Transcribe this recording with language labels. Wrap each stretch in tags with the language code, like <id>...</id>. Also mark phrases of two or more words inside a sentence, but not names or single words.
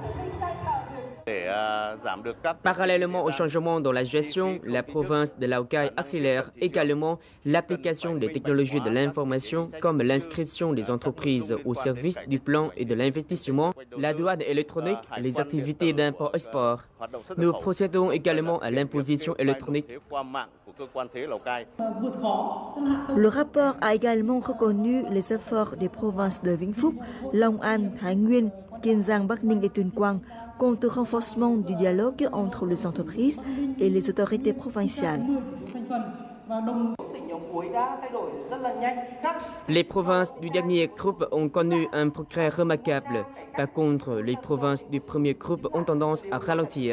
<fr>Parallèlement au changement dans la gestion, la province de Lào Cai accélère également l'application des technologies de l'information comme l'inscription des entreprises au service du plan et de l'investissement, la douane électronique, les activités d'import-export. Nous procédons également à l'imposition électronique. Le rapport a également reconnu les efforts des provinces de Vĩnh Phúc, Long An, Thái Nguyên, Kiên Giang, Bắc Ninh et Tuyên Quang quant au renforcement du dialogue entre les entreprises et les autorités provinciales. Les provinces du dernier groupe ont connu un progrès remarquable. Par contre, les provinces du premier groupe ont tendance à ralentir.</fr>